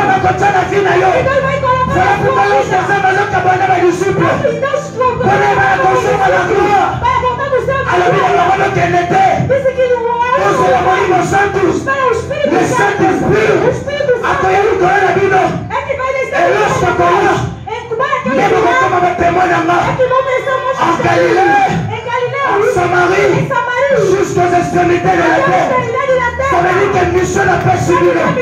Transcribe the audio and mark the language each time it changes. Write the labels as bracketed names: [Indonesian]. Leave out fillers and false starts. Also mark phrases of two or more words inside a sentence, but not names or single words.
[Portuguese] E Deus vai colocar na sua vida. Deus colocou para voltar do céu. Disse que o Espírito Santo é que vai descer. [French] En Galilée, en Samarie, jusqu'aux extrémités de la terre. Ça veut dire que mission n'a pas suivi.